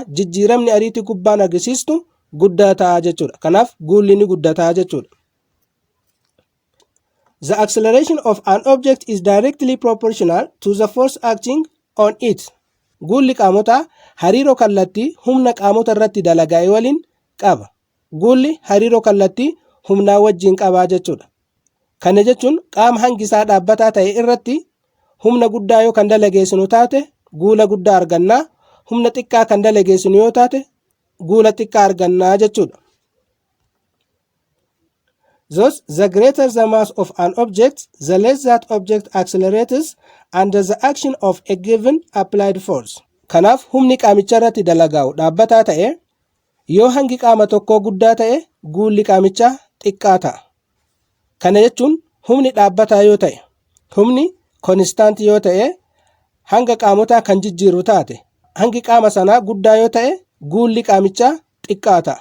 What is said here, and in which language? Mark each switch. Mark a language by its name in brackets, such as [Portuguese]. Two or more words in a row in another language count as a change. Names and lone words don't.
[Oromo] Jijjiiramni ariitii kubbaan argisiistu guddaa ta'a jechuudha. Kanaaf guulli ni guddataa jechuudha. [English] The acceleration of an object is directly proportional to the force acting on it. [Oromo] Guulli qaamotaa hariiroo kallattii humna qaamota irratti dalaga'e waliin qaba. Guulli hariiroo kallattii humnaa wajjin qabaa jechuudha. Kana jechuun qaama hangi isaa dhaabbataa ta'e irratti humna guddaa yoo kan dalageessinu taate guula guddaa argannaa, humna xiqqaa kan dalageessinu yoo taate guula xiqqaa argannaa jechuudha. [English] Thus, the greater the mass of an object, the less that object accelerates under the action of a given applied force. [Oromo] Kanaaf humni qaamicha irratti dalagaa'u dhaabbataa ta'e yoo hangi qaama tokkoo guddaa ta'e guulli qaamichaa xiqqaa ta'a. Kana jechuun humni dhaabbataa yoo ta'e, humni konistaantii yoo ta'e hanga qaamotaa kan jijjiiru taate, hangi qaama sanaa guddaa yoo ta'e guulli qaamichaa xiqqaa ta'a.